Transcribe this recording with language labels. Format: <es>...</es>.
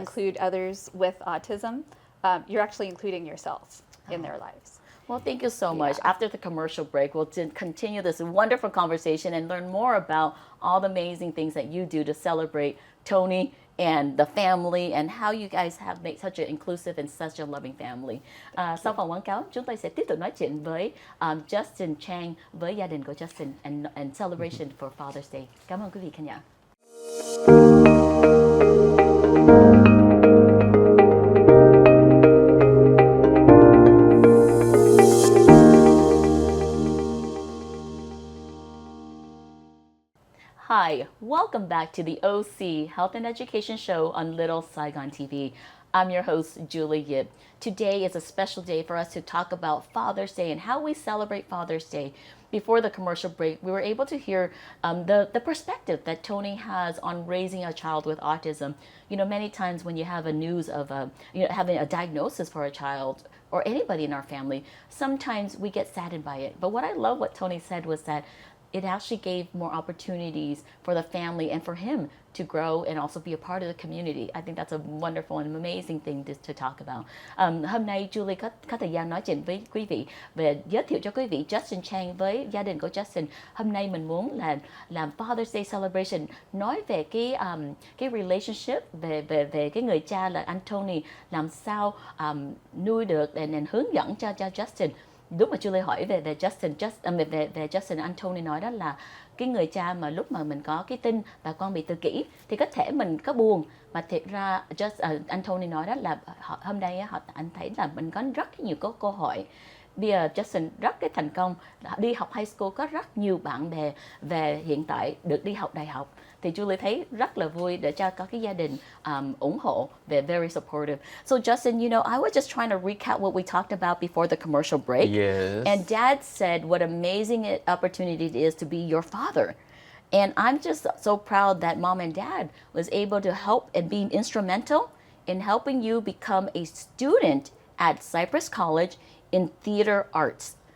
<en>include others with autism, you're actually including yourselves in their lives. Well, thank you so much. Yeah. After the commercial break, we'll continue this wonderful conversation and learn more about all the amazing things that you do to celebrate Tony and the family and how you guys have made such an inclusive and such a loving family.</en> <vi>Sau phần quảng cáo, chúng tôi sẽ tiếp tục nói chuyện với Justin Chang với gia đình của Justin</vi> <en>and celebration for Father's Day.</en> <vi>Cảm ơn quý vị khán giả.</vi> <en>Hi, welcome back to the OC Health and Education Show on Little Saigon TV. I'm your host, Julie Yip. Today is a special day for us to talk about Father's Day and how we celebrate Father's Day. Before the commercial break, we were able to hear the perspective that Tony has on raising a child with autism. You know, many times when you have a news of having a diagnosis for a child or anybody in our family, sometimes we get saddened by it. But what I love what Tony said was that it actually gave more opportunities for the family and for him to grow and also be a part of the community. I think that's a wonderful and amazing thing to talk about.</en> <vi>Hôm nay Julie có thời gian nói chuyện với quý vị về giới thiệu cho quý vị Justin Chang với gia đình của Justin. Hôm nay mình muốn là làm</vi> <en>Father's Day celebration,</en> <vi>nói về cái relationship về cái người cha là anh Tony, làm sao nuôi được and hướng dẫn cho Justin. Lúc mà Julie hỏi về về Justin, anh Tony nói đó là cái người cha mà lúc mà mình có cái tin và con bị tự kỷ thì có thể mình có buồn, mà thiệt ra anh Tony nói đó là hôm nay anh thấy là mình có rất nhiều câu hỏi. Bây giờ Justin rất cái thành công, đi học high school, có rất nhiều bạn bè về hiện tại được đi học đại học. Thì Julie thấy rất là vui để cho có cái gia đình ủng hộ, về</vi> <en>very supportive. So Justin, you know, I was just trying to recap what we talked about before the commercial break. Yes. And Dad said what amazing opportunity it is to be your father. And I'm just so proud that Mom and Dad was able to help and be instrumental in helping you become a student at Cypress College in theater arts.</en>